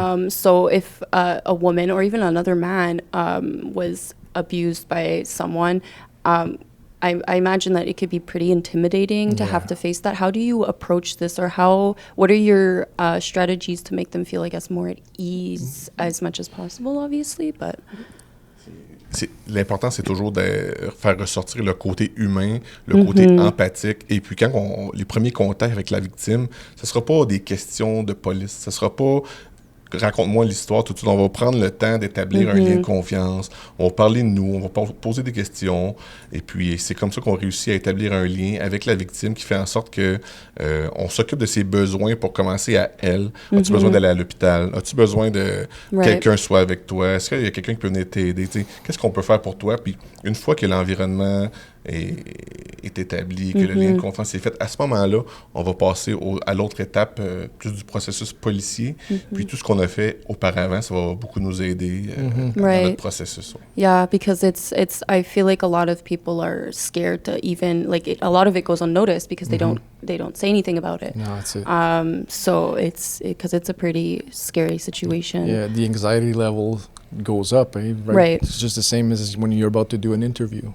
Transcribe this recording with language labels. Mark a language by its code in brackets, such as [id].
[en] So if a woman or even another man was abused by someone, I imagine that it could be pretty intimidating to have to face that. How do you approach this, or what are your strategies to make them feel, I guess, more at ease as much as possible, obviously, but... [fr] L'important, c'est toujours de faire ressortir le côté humain, le côté empathique. Et puis, quand les premiers contacts avec la victime, ce ne sera pas des questions de police. Ce ne sera pas « raconte-moi l'histoire » tout de suite. On va prendre le temps d'établir un lien de confiance. On va parler de nous, on va poser des questions. Et puis, c'est comme ça qu'on réussit à établir un lien avec la victime qui fait en sorte que on s'occupe de ses besoins pour commencer à elle. As-tu besoin d'aller à l'hôpital? As-tu besoin de quelqu'un soit avec toi? Est-ce qu'il y a quelqu'un qui peut venir t'aider? Qu'est-ce qu'on peut faire pour toi? Puis, une fois que l'environnement est établi, que le lien de confiance est fait, à ce moment-là, on va passer à l'autre étape plus du processus policier. Puis tout ce qu'on a fait auparavant, ça va beaucoup nous aider dans notre processus. [en] Yeah, because I feel like a lot of people are scared to even, like, a lot of it goes unnoticed because they don't say anything about it. No, that's it. So because it's a pretty scary situation. Yeah, the anxiety level goes up, right? It's just the same as when you're about to do an interview.